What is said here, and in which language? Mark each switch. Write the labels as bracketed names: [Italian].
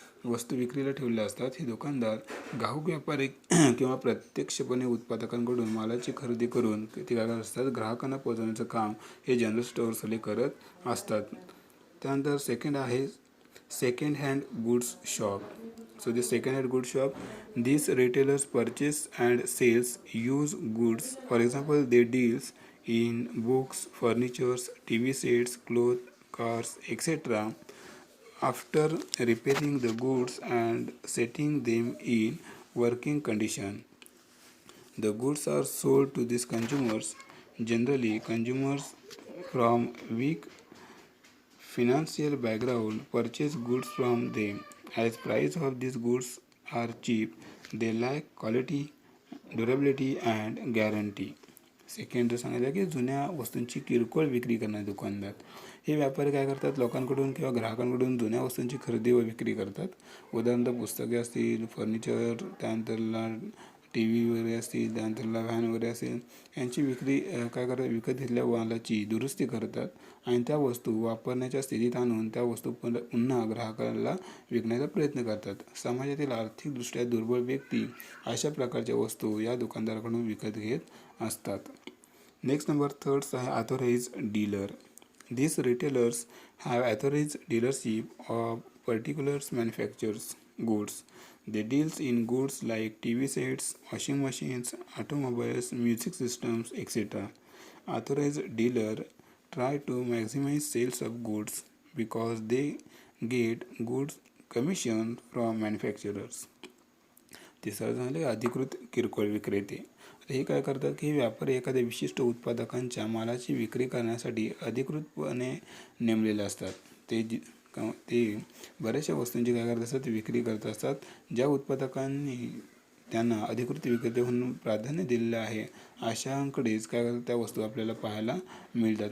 [Marathi] वस्तू विक्रीला ठेवल्या असतात. हे दुकानदार घाऊक व्यापारी किंवा प्रत्यक्षपणे उत्पादकांकडून मालाची खरेदी करून ते काय करत असतात, ग्राहकांना पोहोचवण्याचं काम हे जनरल स्टोअर्सवाले करत असतात. त्यानंतर सेकंड आहे second hand goods shop. [English] So the second hand goods shop, these retailers purchase and sales used goods. For example, they deals in books, furnitures, TV sets, clothes, cars, etc. After repairing the goods and setting them in working condition, the goods are sold to these consumers. Generally, consumers from weak financial background purchase goods from them. As price of these goods are cheap, they lack quality, durability and guarantee. [Marathi] Second सांगितलं की जुन्या वस्तूंची किरकोळ विक्री करणारे दुकानदार. हे व्यापारी काय करतात, लोकांकडून किंवा ग्राहकांकडून जुन्या वस्तूंची खरेदी व विक्री करतात. उदाहरणार्थ पुस्तके असतील, फर्निचर, त्यानंतरला टी व्ही वगैरे असतील, त्यानंतरला व्हॅन वगैरे असेल, यांची विक्री काय करतात, विकत घेतल्या मालाची दुरुस्ती करतात आणि त्या वस्तू वापरण्याच्या स्थितीत आणून त्या वस्तू पुन्हा ग्राहकाला विकण्याचा प्रयत्न करतात. समाजातील आर्थिकदृष्ट्या दुर्बल व्यक्ती अशा प्रकारच्या वस्तू या दुकानदाराकडून विकत घेत असतात. नेक्स्ट नंबर थर्ड आहे authorise dealer. [English] These retailers have authorized dealership of particular manufacturers goods. They deals in goods like TV sets, washing machines, automobiles, music systems, etc. Authorized dealer try to maximize sales of goods because they get goods commission from manufacturers. [Marathi] तिसरं झाले अधिकृत किरकोळ विक्रेते. हे काय करतात की व्यापारी एखाद्या विशिष्ट उत्पादकांच्या मालाची विक्री करण्यासाठी अधिकृतपणे नेमलेले असतात. ते बऱ्याचशा वस्तूंची काय करत असतात, विक्री करत असतात. ज्या उत्पादकांनी त्यांना अधिकृत विक्रेते म्हणून प्राधान्य दिलेलं आहे अशांकडेच काय करतात, त्या वस्तू आपल्याला पाहायला मिळतात.